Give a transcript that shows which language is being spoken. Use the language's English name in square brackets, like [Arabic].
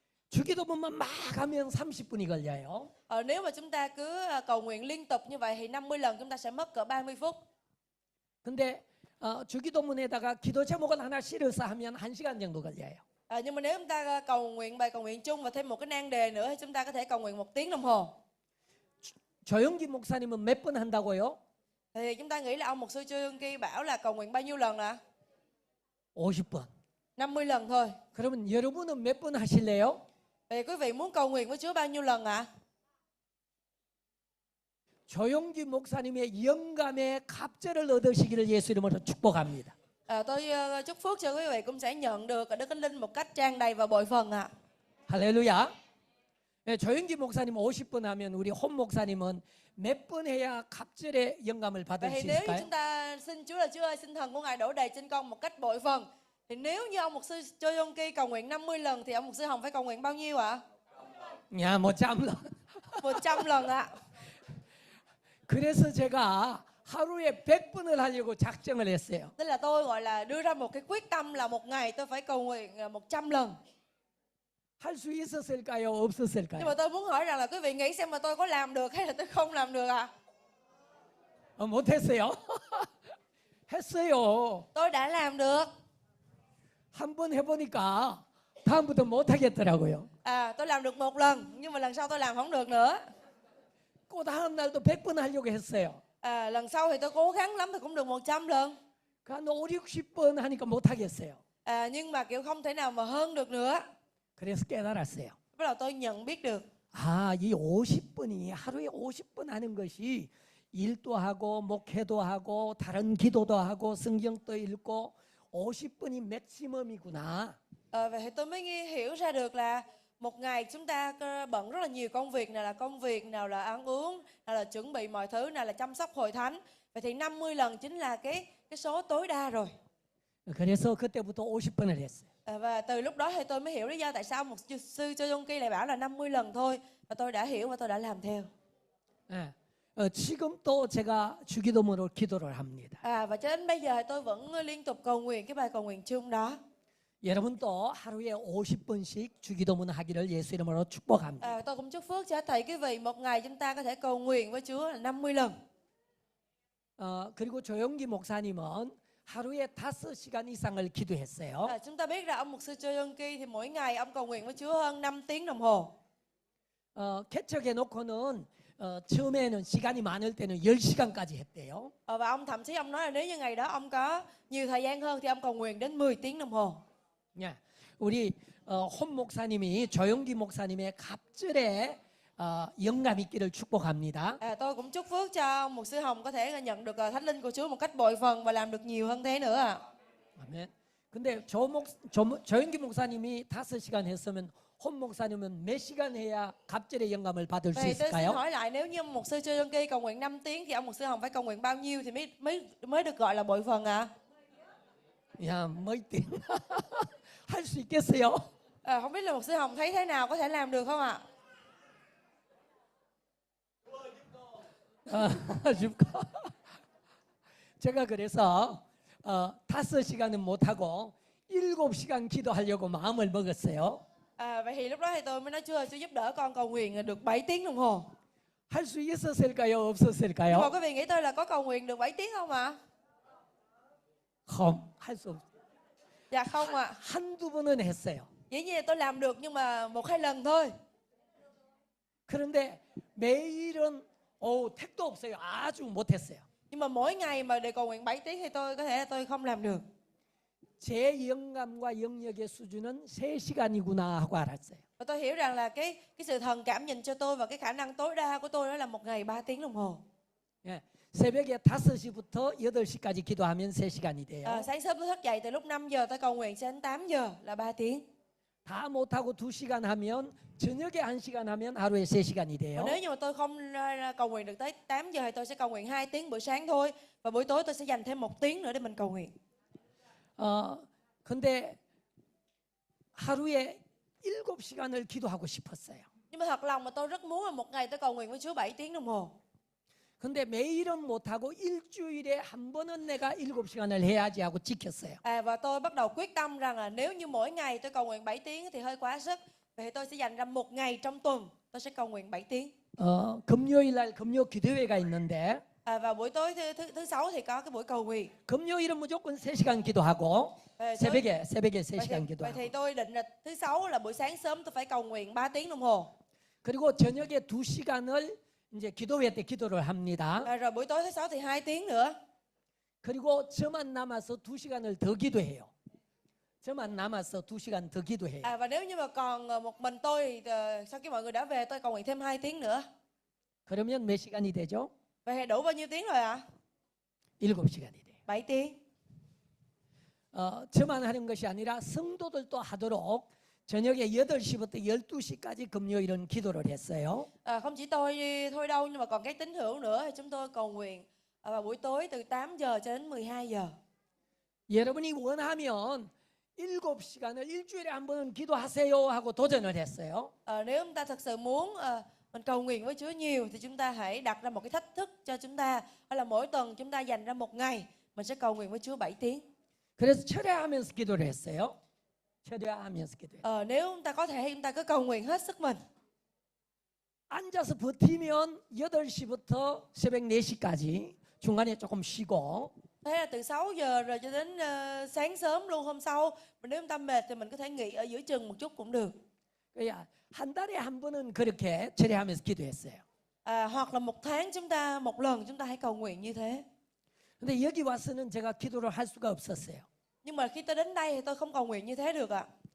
[Korean] 주기도문만 막 하면 30분이 걸려요. [Vietnamese] Nếu mà chúng ta cứ cầu nguyện liên tục như vậy thì 50 lần chúng ta sẽ mất cỡ 30 phút. [Korean] 근데 주기도문에다가 기도 제목을 하나 실어서 하면 1시간 정도 걸려요. [Vietnamese] Nhưng mà nếu chúng ta cầu nguyện bài cầu nguyện chung và thêm một cái nan đề nữa thì chúng ta có thể cầu nguyện 1 tiếng đồng hồ. [Korean] 조영기 목사님은 몇 번 한다고요? [Vietnamese] Thì chúng ta nghĩ là ông mục sư Châu Yong Ki bảo là cầu nguyện bao nhiêu lần ạ? [Korean] 50번. [Vietnamese] 50 lần thôi. [Korean] 그러면 여러분은 몇 번 하실래요? [Vietnamese] Vậy quý vị muốn cầu nguyện với Chúa bao nhiêu lần ạ? [Korean] 조영기 목사님의 영감의 갑절을 얻으시기를 예수 이름으로 축복합니다. [Vietnamese] Tôi chúc phước cho quý vị cũng sẽ nhận được Đức Thánh Linh một cách tràn đầy và bội phần ạ. [Korean] 할렐루야. 조영기 목사님 50번 하면 우리 홈 목사님은 몇 번 해야 갑절의 영감을 받을 [Vietnamese] Vậy [Korean] 수 [Vietnamese] thì nếu như [Korean] 있을까요? [Vietnamese] chúng ta xin Chúa là Chúa ơi, xin thần của Ngài đổ đầy trên con một cách bội phần, thì nếu như ông mục sư Châu Yong Ki cầu nguyện 50 lần thì ông mục sư Hồng phải cầu nguyện bao nhiêu ạ? 야, 100 lần. 100 lần ạ. [Korean] 그래서 제가 하루에 100번을 하려고 작정을 했어요. [Vietnamese] Tức là tôi gọi là đưa ra một cái quyết tâm là một ngày tôi phải cầu nguyện 100 lần. [Korean] 할 수 있었을까요? [Vietnamese] Nhưng [Korean] 없었을까요? [Vietnamese] mà tôi muốn hỏi rằng là quý vị nghĩ xem mà tôi có làm được hay là tôi không làm được à? [Korean] 못했어요. 했어요. [Vietnamese] Tôi đã làm được. [Korean] 한 번 해보니까 다음부터 못하겠더라고요. [Vietnamese] Tôi làm được một lần nhưng mà lần sau tôi làm không được nữa. [Korean] 그 다음 날도 100번 하려고 했어요. [Vietnamese] Lần sau thì tôi cố gắng lắm thì cũng được 100 lần. [Korean] 한 5, 60번 하니까 못하겠어요. [Vietnamese] Nhưng mà kiểu không thể nào mà hơn được nữa. [Korean] 그래서 깨달았어요. [Vietnamese] Bắt đầu tôi nhận biết được. [Korean] 이 50번이 하루에 50번 하는 것이 일도 하고 목회도 하고 다른 기도도 하고 성경도 읽고 50번이 맥시멈이구나. [Vietnamese] Vậy thì tôi mới hiểu ra được là một ngày chúng ta bận rất là nhiều công việc, nào là công việc, nào là ăn uống, nào là chuẩn bị mọi thứ, nào là chăm sóc hội thánh. Vậy thì 50 lần chính là cái số tối đa rồi. [Korean] 그래서 그때부터 50번을 했어요. [Vietnamese] Và từ lúc đó thì tôi mới hiểu lý do tại sao một sư Cho Jong Ki lại bảo là 50 lần thôi. Và tôi đã hiểu và tôi đã làm theo. [Korean] 지금도 제가 주기도문으로 기도를 합니다. [Vietnamese] Và cho đến bây giờ thì tôi vẫn liên tục cầu nguyện cái bài cầu nguyện chung đó. [Korean] 여러분도 하루에 50번씩 주기도문 하기를 예수 이름으로 축복합니다. [Vietnamese] Tôi cũng chúc phước cho thầy quý vị một ngày chúng ta có thể cầu nguyện với Chúa là 50 lần. [Korean] 그리고 조영기 목사님은 하루에 5시간 이상을 기도했어요. [Vietnamese] Chúng ta biết là ông mục sư Cho Jong Ki thì mỗi ngày ông cầu nguyện với Chúa hơn 5 tiếng đồng hồ. [Korean] 개척해 놓고는 처음에는 시간이 많을 때는 10시간까지 했대요. [Vietnamese] Và ông thậm chí ông nói là nếu như ngày đó ông có nhiều thời gian hơn thì ông cầu nguyện đến 10 tiếng đồng hồ. [Korean] 우리 홈 목사님이 조영기 목사님의 갑절에 영감 있기를 축복합니다. [Vietnamese] Tôi cũng chúc phước cho ông mục sư Hồng có thể nhận được thánh linh của Chúa một cách bội phần và làm được nhiều hơn thế nữa ạ. [Korean] 아멘. 근데 조영기 목사님이 5시간 했으면 홈 목사님은 몇 시간 해야 갑절의 영감을 받을 수 [Vietnamese] Vậy tôi xin [Korean] 있을까요? [Vietnamese] hỏi lại, nếu như mục sư Cho Jong Ki cầu nguyện 5 tiếng thì ông mục sư Hồng phải cầu nguyện bao nhiêu thì mới được gọi là bội phần ạ? [Korean] 야, 뭐 있대? 할 수 있겠어요? [Vietnamese] Không biết là mục sư Hồng thấy thế nào, có thể làm được không ạ? [Korean] 줄까? 제가 그래서 5시간은 못하고 7시간 기도하려고 마음을 먹었어요. [Vietnamese] Vậy thì lúc đó thì tôi mới nói Chúa giúp đỡ con cầu nguyện được 7 tiếng đồng hồ. [Korean] 할 수 있었을까요? [Vietnamese] Nhưng mà [Korean] 없었을까요? [Vietnamese] quý vị nghĩ tôi là có cầu nguyện được 7 tiếng không ạ? không, [Korean] 할 수 없. [Vietnamese] Dạ không ạ. [Korean] 한두 번은 했어요. [Vietnamese] Dĩ nhiên là tôi làm được nhưng mà 1-2 lần thôi. [Korean] 그런데 매일은 택도 없어요. 아주 못했어요. [Vietnamese] Nhưng mà mỗi ngày mà để cầu nguyện 7 tiếng thì tôi có thể là tôi không làm được. [Korean] 제 영감과 영역의 수준은 3시간이구나 하고 알았어요. [Vietnamese] Và tôi hiểu rằng là cái sự thần cảm dành cho tôi và cái khả năng tối đa của tôi đó là một ngày 3 tiếng đồng hồ. [Korean] 새벽에 5시부터 8시까지 기도하면 3시간이 돼요. [Vietnamese] Sáng sớm tôi thức dậy từ lúc 5 giờ tôi cầu nguyện đến 8 giờ là 3 tiếng. [Korean] 다 못하고 2시간 하면 저녁에 1시간 하면 하루에 3시간이 돼요. [Vietnamese] Và nếu như mà tôi không cầu nguyện được tới 8 giờ thì tôi sẽ cầu nguyện 2 tiếng buổi sáng thôi. Và buổi tối tôi sẽ dành thêm 1 tiếng nữa để mình cầu nguyện. [Korean] 근데 하루에 7시간을 기도하고 싶었어요. [Vietnamese] Nhưng mà thật lòng mà tôi rất muốn là một ngày tôi cầu nguyện với Chúa 7 tiếng đồng hồ. [Korean] 근데 매일은 못하고 일주일에 한 번은 내가 7시간을 해야지 하고 지켰어요. [Vietnamese] Và tôi bắt đầu quyết tâm rằng là nếu như mỗi ngày tôi cầu nguyện 7 tiếng thì hơi quá sức. Vậy thì tôi sẽ dành ra một ngày trong tuần tôi sẽ cầu nguyện 7 tiếng. [Korean] 금요일 날 금요 기도회가 있는데 [Vietnamese] Vào buổi tối thứ sáu thì có cái buổi cầu nguyện. [Korean] 금요일은 무조건 3시간 기도하고 새벽에 3시간 [Vietnamese] Vậy thì [Korean] 기도하고 [Vietnamese] tôi định là thứ sáu là buổi sáng sớm tôi phải cầu nguyện 3 tiếng đồng hồ. [Korean] 그리고 저녁에 2시간을 이제 기도회 때 기도를 합니다. [Vietnamese] Rồi buổi tối thứ sáu thì 2 tiếng nữa. [Korean] 그리고 저만 남아서 2시간을 더 기도해요. 저만 남아서 2시간 더 기도해요. [Vietnamese] Và nếu như mà còn một mình tôi thì sau khi mọi người đã về tôi cầu nguyện thêm 2 tiếng nữa. [Korean] 그러면 몇 시간이 되죠? [Vietnamese] Vậy thì đủ bao nhiêu tiếng rồi ạ? [Korean] 7시간이 돼요. [Vietnamese] 7 tiếng. [Korean] 저만 하는 것이 아니라 성도들도 하도록 저녁에 8시부터 12시까지 금요일은 기도를 했어요. [Vietnamese] Không chỉ tôi thôi đâu nhưng mà còn các tín hữu nữa thì chúng tôi cầu nguyện vào buổi tối từ 8 giờ cho đến 12 giờ. [Korean] 여러분이 원하면 7시간을 일주일에 한 번은 기도하세요 하고 도전을 했어요. [Vietnamese] Nếu chúng ta thật sự muốn mình cầu nguyện với Chúa nhiều thì chúng ta hãy đặt ra một cái thách thức cho chúng ta, đó là mỗi tuần chúng ta dành ra một ngày mình sẽ cầu nguyện với Chúa 7 tiếng. [Korean] 그래서 철야하면서 기도를 했어요. 철야하면서 기도해요. [Vietnamese] Nếu chúng ta có thể chúng ta cứ cầu nguyện hết sức mình. [Korean] 앉아서 버티면 8시부터 새벽 4시까지 중간에 조금 쉬고 [Vietnamese] Thế là từ 6 giờ rồi cho đến sáng sớm luôn hôm sau. Nếu chúng ta mệt thì mình có thể nghỉ ở giữa chừng một chút cũng được. [Korean] 그러니까 한 달에 한 번은 그렇게 철야하면서 기도했어요. [Vietnamese] Hoặc là một tháng chúng ta một lần chúng ta hãy cầu nguyện như thế. [Korean] 근데 여기 와서는 제가 기도를 할 수가 없었어요. [Vietnamese] Nhưng mà khi tôi đến đây thì tôi không cầu nguyện như thế được ạ.